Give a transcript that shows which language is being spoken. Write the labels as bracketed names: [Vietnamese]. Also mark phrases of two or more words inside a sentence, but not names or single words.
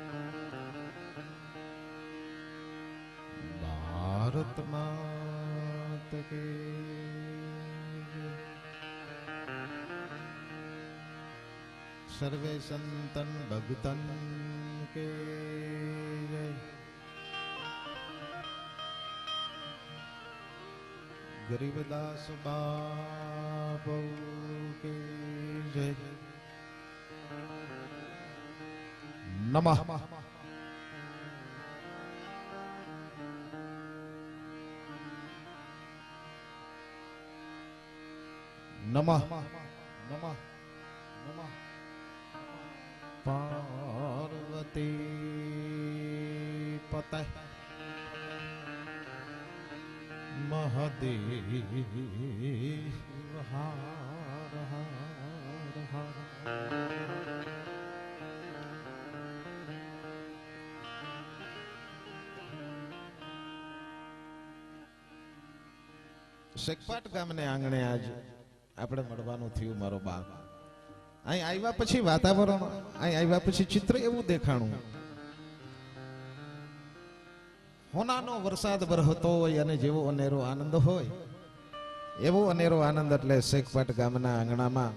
[Hindi] भारत मात के सर्वे संतन भगतन के जय। गरीबदास बाबू के जय। [Sanskrit] नमः नमः नमः नमः [Hindi] पार्वती पते महादेव हर हर हर। [Gujarati] શેખપાટ ગામને આંગણે આજ આપણે મળવાનું થયું મારો બાપ। અહીં આવ્યા પછી વાતાવરણ, અહીં આવ્યા પછી ચિત્ર એવું દેખાણું, હોનાનો વરસાદ વરસતો હોય અને જેવો અનેરો આનંદ હોય એવો અનેરો આનંદ એટલે શેખપાટ ગામના આંગણામાં,